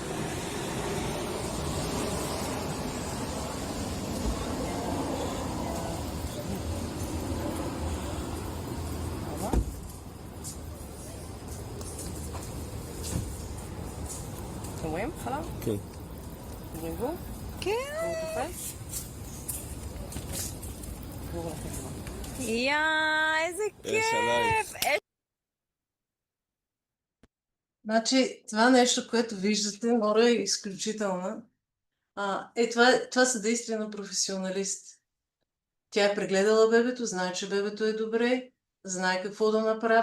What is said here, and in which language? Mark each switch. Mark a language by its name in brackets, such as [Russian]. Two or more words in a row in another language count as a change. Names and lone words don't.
[Hebrew] אתם רואים חלב? כן. רואים בו? כן. הוא תופס? איזה כיף! [Bulgarian] Значи, това нещо, което виждате, Нора е изключителна. Това са действия на професионалист. Тя е прегледала бебето, знае, че бебето е добре, знае какво да направи.